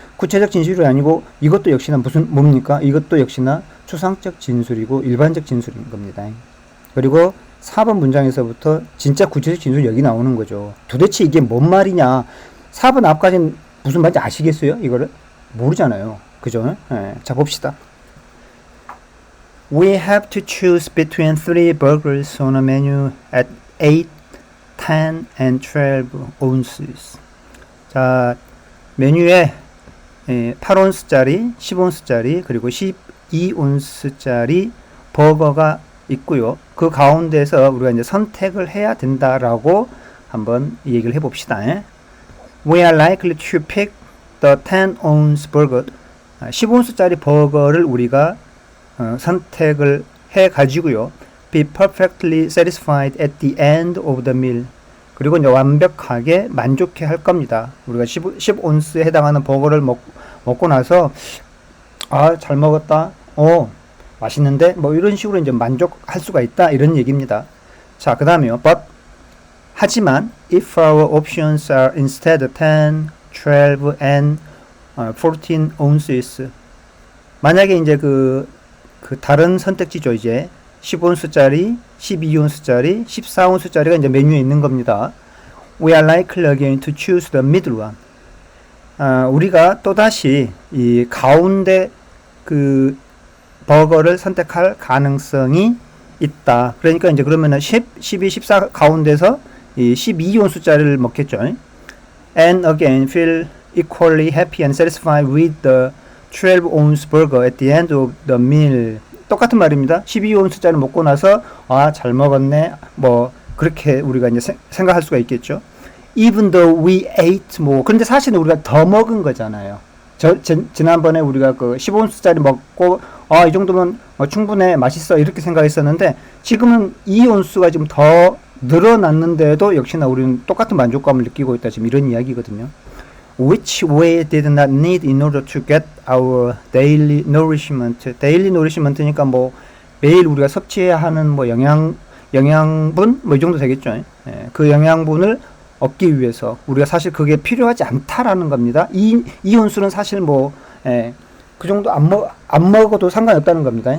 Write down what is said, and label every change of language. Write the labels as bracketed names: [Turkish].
[Korean] 구체적 진술이 아니고 이것도 역시나 뭡니까? 이것도 역시나 추상적 진술이고 일반적 진술인 겁니다. 그리고 4번 문장에서부터 진짜 구체적 진술이 여기 나오는 거죠. 도대체 이게 뭔 말이냐? 4번 앞까지는 무슨 말인지 아시겠어요? 이거를? 모르잖아요. 그죠? 자, 봅시다. [English] We have to choose between 3 burgers on a menu at 8, 10 and 12 ounces. [Korean] 자, 메뉴에 8온스짜리, 10온스짜리, 그리고 12온스짜리 버거가 있고요. 그 가운데서 우리가 이제 선택을 해야 된다라고 한번 얘기를 해봅시다. [English] We are likely to pick the 10-ounce burger. [Korean] 10온스짜리 버거를 우리가 선택을 해가지고요. [English] Be perfectly satisfied at the end of the meal. [Korean] 그리고 이제 완벽하게 만족해 할 겁니다. 우리가 10온스에 해당하는 버거를 먹고 나서 잘 먹었다. 맛있는데 뭐 이런 식으로 이제 만족할 수가 있다 이런 얘기입니다. 자, 그 다음에요. [English] But [Korean] 하지만 [English] if our options are instead 10, 12 and 14 ounces. [Korean] 만약에 이제 그 다른 선택지죠. 이제 10온스짜리, 12온스짜리, 14온스짜리가 이제 메뉴에 있는 겁니다. [English] We are likely again to choose the middle one. [Korean] 우리가 또다시 이 가운데 그 버거를 선택할 가능성이 있다. 그러니까 이제 그러면은 10, 12, 14 가운데서 이 12온스짜리를 먹겠죠. [English] And again feel equally happy and satisfied with the 12-ounce burger at the end of the meal. [Korean] 똑같은 말입니다. 12온스짜리 먹고 나서 잘 먹었네. 뭐 그렇게 우리가 이제 생각할 수가 있겠죠. [English] Even though we ate more. [Korean] 그런데 사실은 우리가 더 먹은 거잖아요. 지난번에 우리가 그 15온스짜리 먹고 이 정도면 충분해, 맛있어 이렇게 생각했었는데 지금은 2온스가 지금 더 늘어났는데도 역시나 우리는 똑같은 만족감을 느끼고 있다. 지금 이런 이야기거든요. [English] Which we did not need in order to get our daily nourishment. daily nourishment [Korean] 니까 뭐 매일 우리가 섭취해야 하는 뭐 영양분 뭐 이 정도 되겠죠. 그 영양분을 얻기 위해서 우리가 사실 그게 필요하지 않다라는 겁니다. 이 온수는 사실 뭐 그 정도 안 먹어도 상관없다는 겁니다.